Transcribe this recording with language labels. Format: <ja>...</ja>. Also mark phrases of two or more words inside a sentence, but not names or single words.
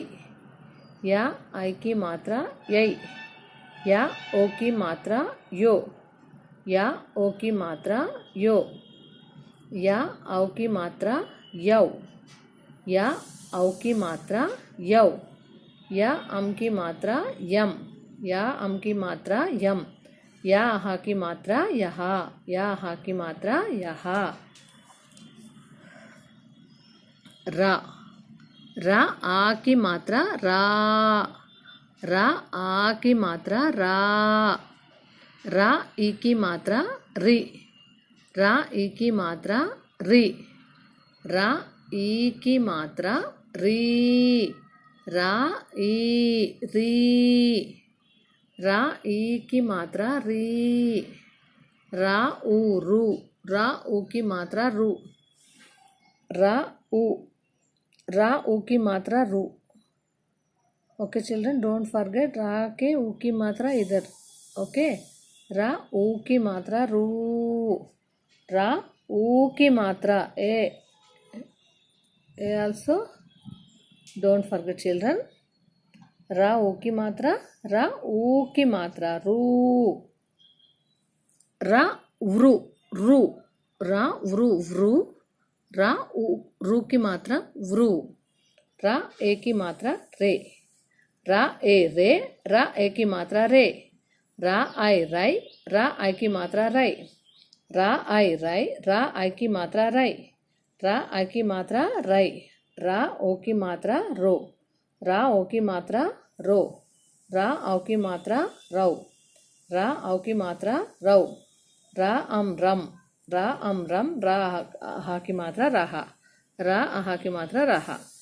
<hi>या आई की मात्रा यई, या ओ की मात्रा यो, या ओ की मात्रा यो, या औ की मात्रा यौ, या औ की मात्रा यौ, या अम की मात्रा यम, या अम की मात्रा यम, या आहा की मात्रा यहा, या आहा की मात्रा यहा। रा आ की मात्रा रा आ की मात्रा रा ई की मात्रा री, रा ई की मात्रा री, रा ई की मात्रा री, रा ई री, रा ई की मात्रा री, रा ऊ रू, रा ऊ की मात्रा रू, रा ऊ की मात्रा रू।</hi> <en>Okay children, don't forget</en> <hi>रा के ऊ की मात्रा इधर। ओके, रा ऊ की मात्रा रू, रा ऊ की मात्रा ए</hi> <en>also don't forget children.</en> <hi>रा ऊ की मात्रा, रा ऊ की मात्रा रू, रा व्रू रू, रा व्रू व्रू, रा रू की मात्रा व्रू, रा ए की मात्रा रे, रा ए रे, रा ए की मात्रा रे, रा आई राई, रा आई की मात्रा राई, रा आई राई, रा आई की मात्रा राई, रा आई की मात्रा राई, रा ओ की मात्रा रो, रा ओ की मात्रा रो, रा औ की मात्रा रौ, रा औ की मात्रा रौ, रा अम रम, रा अम रम, रा आहा की मात्रा रहा, रा आहा की मात्रा रहा।</hi>